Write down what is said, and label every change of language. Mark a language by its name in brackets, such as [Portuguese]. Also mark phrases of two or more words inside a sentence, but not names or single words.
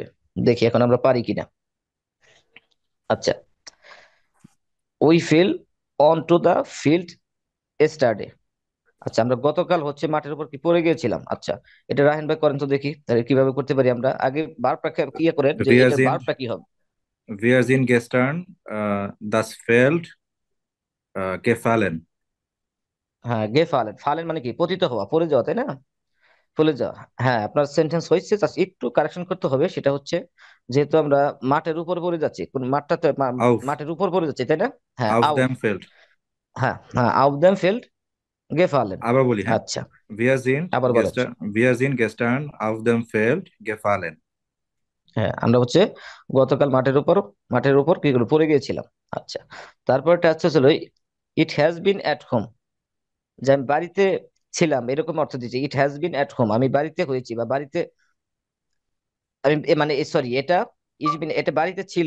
[Bangla] দেখি এখন আমরা পারি কিনা। আচ্ছা, [English] we fell on to the field yesterday. [Bangla] আচ্ছা, আমরা গতকাল হচ্ছে মাঠের উপর কি পড়ে গিয়েছিলাম। আচ্ছা, এটা রাহেন ভাই করেন তো দেখি, তাহলে কিভাবে করতে পারি আমরা, আগে বারটা কি করেন যে [German] Wir [Bangla] এটার [German] sind, [Bangla] বারটা কি হবে। [German] wir sind gestern das Feld gefallen. [Bangla] হ্যাঁ, [German] gefallen, fallen [Bangla] মানে কি পতিত হওয়া, পড়ে যাওয়া, তাই না? ফলে যাওয়া। হ্যাঁ, আপনার সেন্টেন্স হয়েছে, জাস্ট একটু কারেকশন করতে হবে, সেটা হচ্ছে যেহেতু আমরা মাঠের উপর পড়ে যাচ্ছি, কোন মাঠটাতে [German] Auf, [Bangla] মাঠের উপর পড়ে যাচ্ছি, তাই না? হ্যাঁ, [German] auf আউফ। dem Feld. [Bangla] হ্যাঁ হ্যাঁ, [German] auf dem Feld gefallen. [Bangla] আবার বলি, হ্যাঁ। আচ্ছা, [German] Wir sind [Bangla] আবার বলো। [German] gestern, wir sind gestern auf dem Feld gefallen. [Bangla] হ্যাঁ, আমরা হচ্ছে গতকাল মাঠের উপর কি করে পড়ে গিয়েছিলাম। আচ্ছা, তারপরটা হচ্ছে ছিল [English] it has been at home, [Bangla] যে আমি বাড়িতে ছিলাম এরকম অর্থ দিচ্ছে। [English] it has been at home, [Bangla] আমি বাড়িতে হয়েছি বা বাড়িতে, আমি মানে সরি, এটা [English] is been, [Bangla] এটা বাড়িতে ছিল।